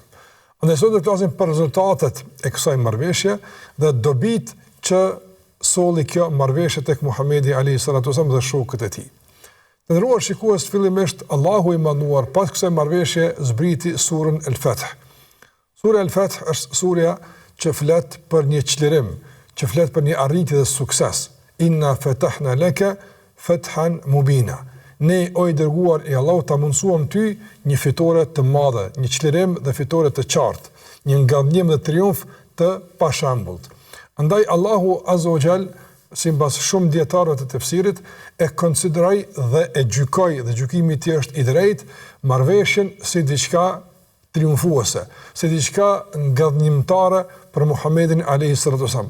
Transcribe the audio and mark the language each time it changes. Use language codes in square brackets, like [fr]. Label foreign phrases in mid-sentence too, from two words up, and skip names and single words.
[sq] Andaj sot do të flasim për rezultatet e kësaj marrëveshje dhe dobit që solli kjo marrëveshje tek Muhamedi [ar] عليه الصلاة وسلم [sq] dhe shokët e tij. Të nderuar shikues, fillimisht Allahu i manduar pas kësaj marrëveshje zbriti surën El-Fath. Sura El-Fath është surja që flet për një çlirim, që flet për një arritje dhe sukses. [ar] إنا فتحنا لك فتحا مبينا. [sq] Ne o i dërguar i Allahut ta mundsuam ty një fitore të madhe, një çlirim dhe fitore të qartë, një ngallënim dhe triumf të pashembullt. Andaj Allahu [ar] عز وجل, [sq] sipas shumë dietarëve të tefsirit, e konsideroi dhe e gjykoi dhe gjykimi i tij është i drejtë marrëveshjen si diçka triumfuese, si diçka ngallënimtare për Muhamedit [ar] عليه الصلاة وسلم.